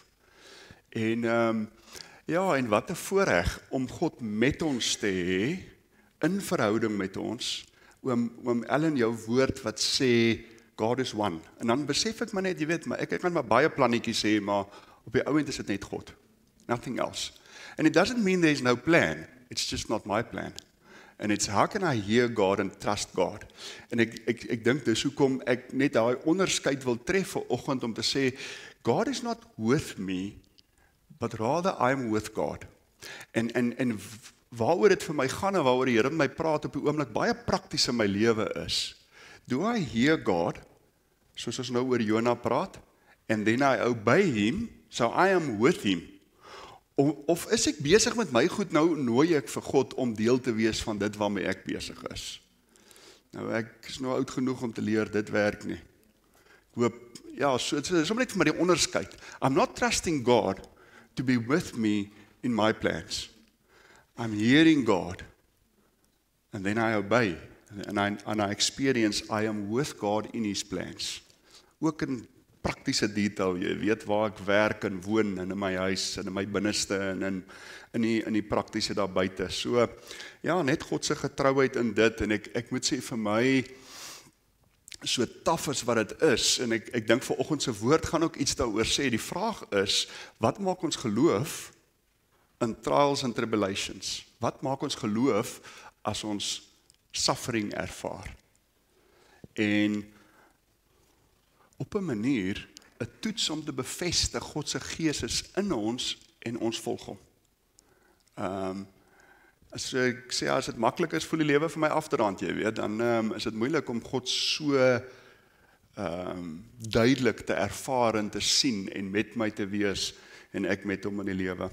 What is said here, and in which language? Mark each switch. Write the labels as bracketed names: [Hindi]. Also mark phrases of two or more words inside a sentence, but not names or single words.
[Afrikaans] En ja, en wat 'n voorreg om God met ons te hê, in verhouding met ons, oom Ellen, jou woord wat sê, [English] God is one. [Afrikaans] En dan besef ek my net, jy weet, maar ek kan maar baie plannetjies sê, maar op die ou end is dit net God. [English] Nothing else. And it doesn't mean there's no plan. It's just not my plan. And it's how can I hear God and trust God? [Afrikaans] En ek dink dis hoekom ek net daai onderskeid wil tref vanoggend om te sê, [English] God is not with me, but rather I'm with God. [Afrikaans] En waaroor dit vir my gaan en waaroor die Here met my praat op die oomblik baie prakties in my lewe is, [English] do I hear God, [Afrikaans] soos ons nou oor Jona praat, [English] and then I obey him, so I am with him. [Afrikaans] Of is ek besig met my goed, nou nooi ek vir God om deel te wees van dit waarmee ek besig is. Nou ek is nou oud genoeg om te leer, dit werk nie. Ek hoop, ja, so is om net vir my die onderskeid. [English] I'm not trusting God to be with me in my plans. I'm hearing God, and then I obey. And I experience I am with God in his plans. [Afrikaans] Ook in praktiese detail, jy weet waar ek werk en woon, en in my huis, en in my binneste, en in die praktiese daar buite. So, ja, net God se getrouheid in dit, en ek moet sê vir my, so taaf as wat dit is, en ek dink vanoggend se woord gaan ook iets daaroor sê, die vraag is, wat maak ons geloof in [English] trials and tribulations? [Afrikaans] Wat maak ons geloof as ons suffering ervaar? En op 'n manier 'n toets om te bevestig God se gees is in ons en ons volg hom. As ek sê as dit maklik is voel die lewe vir my af te rand, jy weet, dan is dit moeilik om God so duidelik te ervaar en te sien en met my te wees en ek met hom in die lewe.